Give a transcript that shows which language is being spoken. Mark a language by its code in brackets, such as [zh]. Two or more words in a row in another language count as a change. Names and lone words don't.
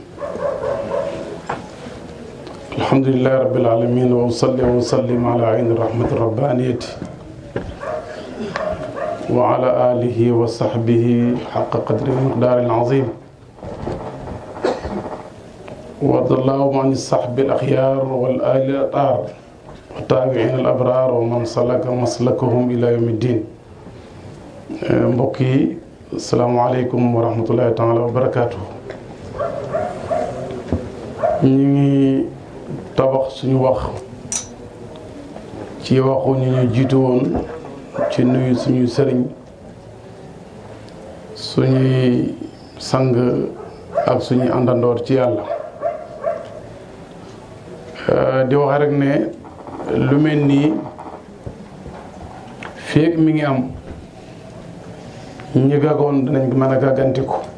[ar] الحمد لله رب العالمين وأصلي وأسلم على عين الرحمة الربانية وعلى آله وصحبه حق قدره ومقدار العظيم وارض اللهم عن الصحب الأخيار والآل الأطهار والتابعين الأبرار ومن سلك مسلكهم إلى يوم الدين. [wo] mbokk yi [ar] السلام عليكم ورحمة الله تعالى وبركاته. [wo] ñu ngi tabax suñu wax ci waxu ñu ñu jiitu woon ci nuyu suñu sëriñ suñuy sang ak suñuy àndandoor ci yàlla di wax rek ne lu mel nii feek mi ngi am ñi gagoon dinañ mën a gàggantiku.